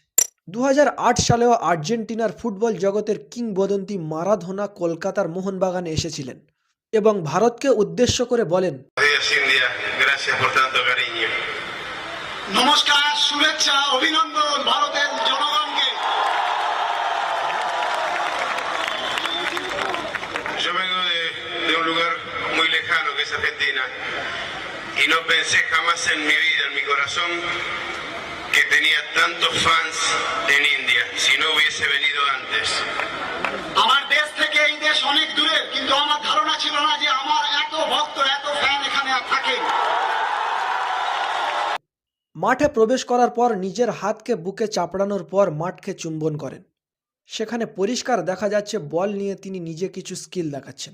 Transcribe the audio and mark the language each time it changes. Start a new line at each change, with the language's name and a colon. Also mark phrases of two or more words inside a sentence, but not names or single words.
Bangla: ২০০৮ সালেও আর্জেন্টিনার ফুটবল জগতের কিংবদন্তি মারাদোনা কলকাতার মোহনবাগানে এসেছিলেন এবং ভারতকে উদ্দেশ্য করে বলেন, নমস্কার, শুভেচ্ছা, অভিনন্দন ভারতের জনগণকে।
Spanish: Yo vengo de un lugar muy lejano que es Argentina y no pensé jamás en mi vida, en mi corazón, que tenía tantos fans en India, si no hubiese venido antes.
Bangla: আমার দেশ থেকে এই দেশ অনেক দূরে, কিন্তু আমার ধারণা ছিল না যে আমার এত ভক্ত, এত ফ্যান এখানে থাকে। মাঠে প্রবেশ করার পর নিজের হাতকে বুকে চাপড়ানোর পর মাঠকে চুম্বন করেন। সেখানে পরিষ্কার দেখা যাচ্ছে বল নিয়ে তিনি নিজে কিছু স্কিল দেখাচ্ছেন।